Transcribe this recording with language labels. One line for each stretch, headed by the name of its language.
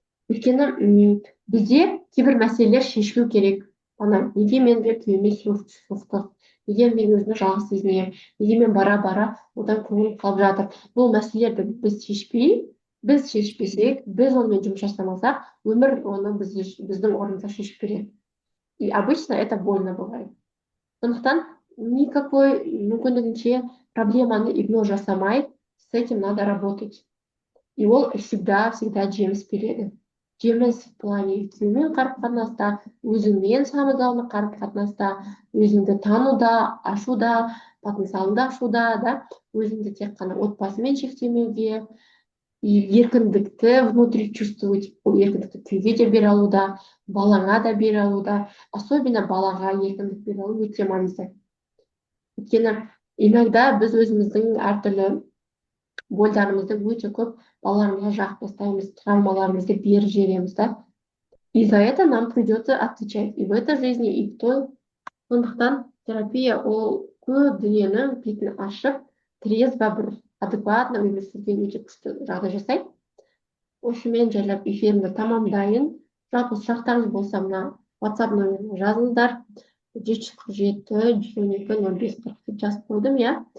Kazakh: Өйткені бізде кейбір мәселелер шешілу керек. Ана неге менде күйеуіме суықтық, неге мен өзімді жалғыз сезінемін, неге мен бара одан көңілім қалып жатыр. Бұл мәселелерді біз шешпесек, біз онымен жұмыс жасамасақ, өмір оны біздің орнымызға шешіп береді.
Russian: И обычно это больно бывает.
Kazakh: Сондықтан никакой мүмкіндігінше проблеманы игнор жасамай,
Russian: с этим надо работать.
Kazakh: И ол всегда жеміс береді. Жеміс в плане күйеумен қарым қатынаста, өзіңмен самозалны қарым қатынаста, өзіңді тануда, ашуда, потенциалыңды ашуда, да, өзіңді тек қана отбасымен шектемеуге, и еркіндікті
Russian: внутри чувствовать,
Kazakh: ол еркіндікті күйеуге де бере алуда, балаңа да бере алуда, особенно балаға еркіндік бере алу өте маңызды. Өйткені иногда біз өзіміздің әртүрлі бойларымызды өте көп балаларымызға жағып тастаймыз, травмаларымызды беріп жібереміз, да.
Russian: И за это нам придется отвечать и в этой жизни, и в той.
Kazakh: Сондықтан терапия ол көп дүниенің бетін ашып, трезво бір адекватно өмір сүруге өте күшті жағдай жасайды. Осымен жайлап эфирімді тамамдайын. Жалпы сұрақтарыңыз болса, мына WhatsApp нөміріне жазыңыздар. 747-112-05-40 жазып қойдым, иә.